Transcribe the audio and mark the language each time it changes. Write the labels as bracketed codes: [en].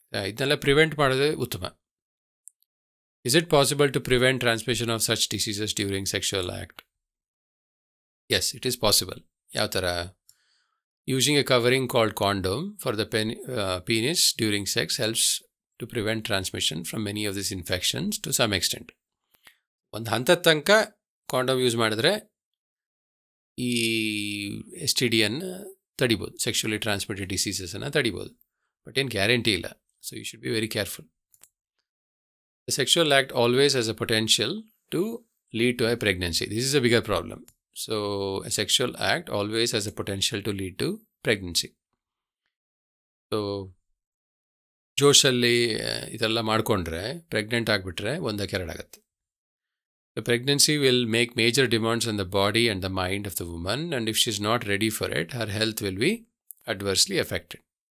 [kn] ಇದನ್ನೆಲ್ಲ ಪ್ರಿವೆಂಟ್ ಮಾಡೋದೇ ಉತ್ತಮ. [en] Is it possible to prevent transmission of such diseases during sexual act? Yes, it is possible. [kn] ಯಾವ ಥರ? [en] Using a covering called condom for the penis during sex helps to prevent transmission from many of these infections to some extent. [kn] ಒಂದು ಹಂತದ ತನಕ condom use ಮಾಡಿದ್ರೆ ಈ STDಯನ್ನು ತಡಿಬೋದು, sexually transmitted ಡಿಸೀಸಸನ್ನು ತಡಿಬೋದು. But ಏನು ಗ್ಯಾರಂಟಿ ಇಲ್ಲ. [en] So you should be very careful. The sexual act always has a potential to lead to a pregnancy. This is a bigger problem. So a sexual act always has a potential to lead to pregnancy. [kn] So ಜೋಶಲ್ಲಿ ಇದೆಲ್ಲ ಮಾಡಿಕೊಂಡ್ರೆ pregnant ಆಗಿಬಿಟ್ರೆ ಒಂದಕ್ಕೆರಡಾಗುತ್ತೆ. [en] The pregnancy will make major demands on the body and the mind of the woman, and if she is not ready for it, her health will be adversely affected.